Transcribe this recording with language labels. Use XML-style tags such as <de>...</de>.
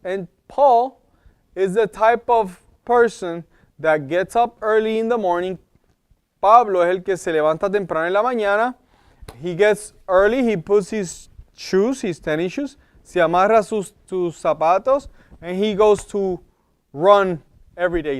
<en>And Paul is the type of person that gets up early in the morning.</en> <es>Pablo es el que se levanta temprano en la mañana.</es> <en>He gets early, he puts his shoes, his tennis shoes,</en> <es>se amarra sus zapatos,</es> <en>and he goes to run every day.</en>